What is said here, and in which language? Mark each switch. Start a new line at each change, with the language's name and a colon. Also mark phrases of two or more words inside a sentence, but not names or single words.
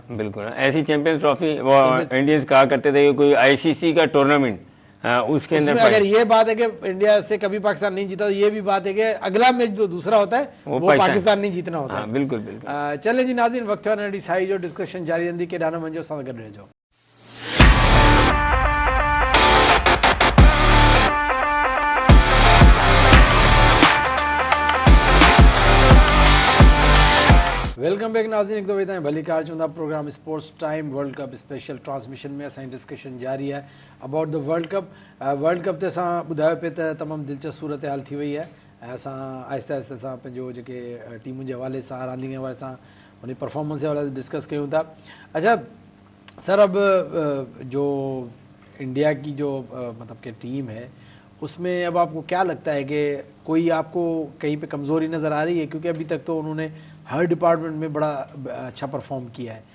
Hindi: बिल्कुल, ऐसी चैंपियंस ट्रॉफी वो इंडियंस कहा करते थे कि कोई ICC का टूर्नामेंट उसके अंदर अगर ये बात है कि इंडिया से कभी पाकिस्तान नहीं जीता तो ये भी बात है कि अगला मैच जो दूसरा होता है वो पाकिस्तान नहीं जीतना होता है। बिल्कुल बिल्कुल।
Sindhi: चले जी नाज़रीन, वक्त डिसाई जो डिस्कशन जारी रहंदी के डाना मंजो सां गॾु रहिजो।
English: welcome back
Sindhi: नाज़रीन, एक दो बजे भली कार चुंदा प्रोग्राम स्पोर्ट्स टाइम वर्ल्ड कप स्पेशल ट्रांसमिशन में असांजी डिस्कशन जारी है
English: about the World Cup.
Sindhi: वर्ल्ड कप ते असां ॿुधायो पिए त तमामु दिलचस्प सूरत हाल थी वई है। असां आहिस्ते आहिस्ते सां पंहिंजो जेके टीमुनि जे हवाले सां रांदियुनि जे हवाले सां उन परफॉर्मेंस जे हवाले सां डिस्कस कयूं था।
Hindi: अच्छा सर, अब जो इंडिया की जो मतलब कि टीम है उसमें अब आपको क्या लगता है कि कोई आपको कहीं पे कमज़ोरी नज़र आ रही है? क्योंकि अभी तक तो उन्होंने हर डिपार्टमेंट में बड़ा अच्छा परफॉर्म किया है।